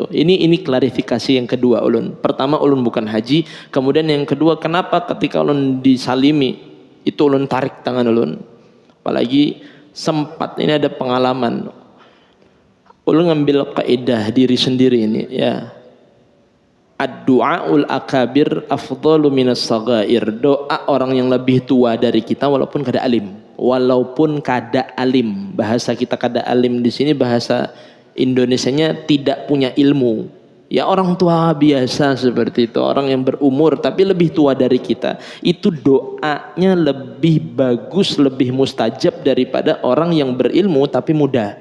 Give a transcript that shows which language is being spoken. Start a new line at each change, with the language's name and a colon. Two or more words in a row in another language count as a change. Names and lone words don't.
Banjar: Ini klarifikasi yang kedua ulun. Pertama ulun bukan haji, kemudian yang kedua kenapa ketika ulun disalimi itu ulun tarik tangan ulun.
Indonesian: Apalagi sempat ini ada pengalaman.
Banjar: Ulun ngambil kaidah diri sendiri ini ya.
Arabic: دعاء الأكابر أفضل من الصغائر.
Banjar: Doa orang yang lebih tua dari kita walaupun kada alim. Walaupun kada alim. Bahasa kita kada alim di sini bahasa Indonesianya tidak punya ilmu.
Indonesian: Ya orang tua biasa seperti itu, orang yang berumur tapi lebih tua dari kita. Itu doanya lebih bagus, lebih mustajab daripada orang yang berilmu tapi muda.